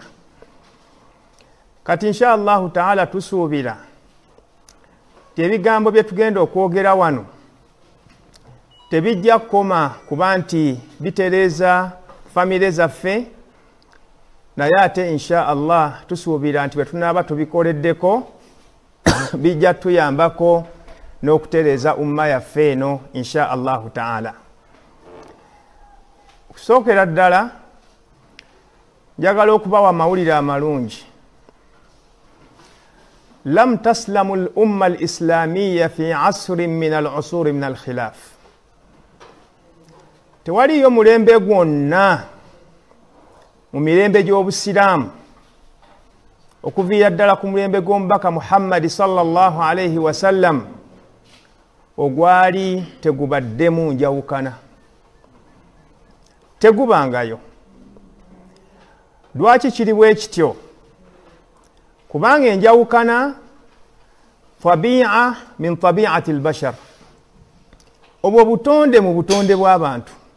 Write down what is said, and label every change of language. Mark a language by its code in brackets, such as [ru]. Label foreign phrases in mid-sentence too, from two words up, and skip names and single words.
[lg] Kati [ar] إن شاء الله تعالى [lg] tusuubira nti ebigambo bye tugenda okwogera wano tebijja kukoma kuba nti bitereeza famire zaffe, naye ate [ar] إن شاء الله [lg] tusuubira nti bwe tunaaba tubikoleddeko bijja tuyambako n'okutereeza umma yaffe eno [ar] إن شاء الله تعالى. [lg] Okusookera ddala njagala okubawa amawulire amalungi. [ar] لم تسلم الأمة الإسلامية في عصر من العصور من الخلاف. [lg] tewaliyo mulembe gwonna mu mirembe gy'obusiraamu okuviira ddala ku mulembe gw'omubaka Muhammad [ar] صلى الله عليه وسلم [lg] ogwali tegubaddemu njawukana. Tegubangayo. Lwaki kiri bwe kityo? Kubanga enjawukana [ar] طبيعة من طبيعة البشر, [lg] obwo butonde mu butonde bw'abantu.